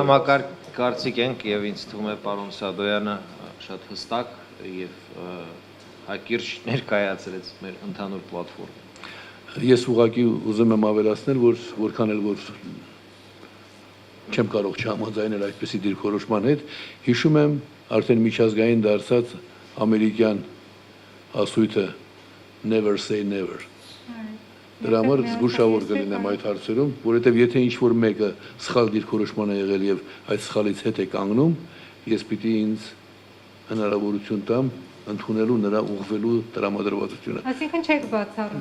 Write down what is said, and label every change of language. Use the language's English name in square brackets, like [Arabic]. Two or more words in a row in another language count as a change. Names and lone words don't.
[Armenian] Համակարգ կարծիք ենք եւ ինձ թվում է պարոն Սադոյանը շատ հստակ եւ հակիրճ ներկայացրեց մեր ընդհանուր պլատֆորմը։ Ես ուղղակի ուզում եմ ավելացնել, որ որքան էլ որ չեմ կարող չհամաձայնել այդպիսի դիրքորոշման հետ, հիշում եմ արդեն միջազգային դարձած ամերիկյան ասույթը [English] never say never։ [Armenian] Դրա համար զգուշավոր կլինեմ այդ հարցերում, որովհետև եթե ինչ-որ մեկը սխալ դիրքորոշման է եղել եւ այդ սխալից հետ է կանգնում, ես պիտի ինձ հնարավորություն տամ ընդունելու նրա ուղղվելու տրամադրվածությունը։ Այսինքն չեք բացառում։